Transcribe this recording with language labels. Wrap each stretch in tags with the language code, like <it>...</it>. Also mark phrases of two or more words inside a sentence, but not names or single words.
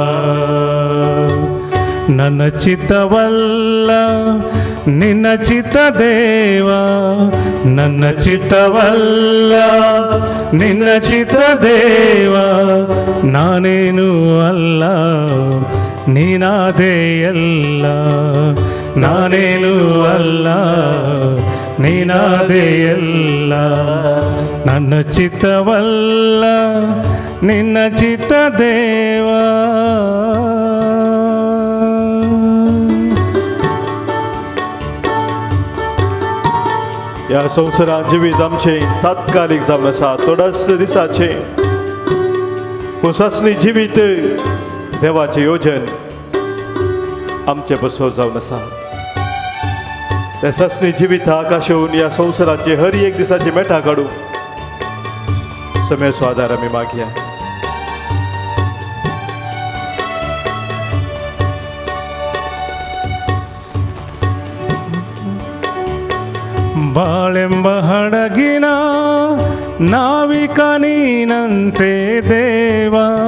<kn>ನನ್ನ ಚಿತ್ತವಲ್ಲ ನಿನ್ನ ಚಿತ್ತ ದೇವಾ, ನನ್ನ ಚಿತ್ತವಲ್ಲ ನಿನ್ನ ಚಿತ್ತ ದೇವಾ, ನಾನೇನು ಅಲ್ಲ ನೀನಾದೇ ಎಲ್ಲ, ನಾನೇನು ಅಲ್ಲ ನೀನಾದೇ ಎಲ್ಲ, ನನ್ನ ಚಿತ್ತವಲ್ಲ ನಿನ್ನ ಚಿತ್ತ ದೇವಾ.</kn> <kok>या संवसारात जिवीत आमचे तात्कालिक जावन आसा, थोडाच दिसाचे, पूण ससनी जिवीत देवाचें योजन आमचे बसोर जावन आसा. त्या ससनी जिवीताक आशेवन या संवसाराचे हर एक दिसाचे मेठा काडूं समयाचो आदार आमी मागया.</kok> <kn>ಬಾಳೆಂಬ ಹಡಗಿನ ನಾವಿಕ ನೀನಂತೆ ದೇವಾ,</kn>